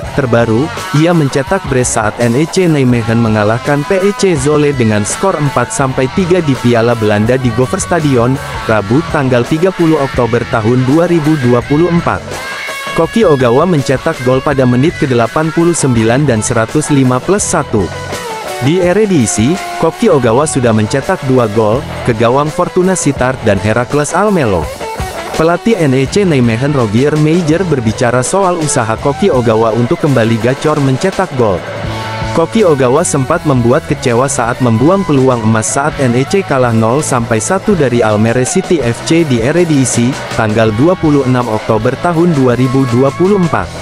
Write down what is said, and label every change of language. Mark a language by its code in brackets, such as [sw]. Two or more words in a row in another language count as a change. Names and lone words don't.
[id] Terbaru, ia mencetak brace saat NEC Nijmegen mengalahkan PEC Zwolle dengan skor 4-3 di Piala Belanda di Goverstadion, Rabu tanggal 30 Oktober tahun 2024. Koki Ogawa mencetak gol pada menit ke-89 dan 105+1. Di Eredivisie, Koki Ogawa sudah mencetak 2 gol, ke gawang Fortuna Sittard dan Heracles Almelo. Pelatih NEC Nijmegen Roger Meijer berbicara soal usaha Koki Ogawa untuk kembali gacor mencetak gol. Koki Ogawa sempat membuat kecewa saat membuang peluang emas saat NEC kalah 0-1 dari Almere City FC di Eredivisie, tanggal 26 Oktober tahun 2024.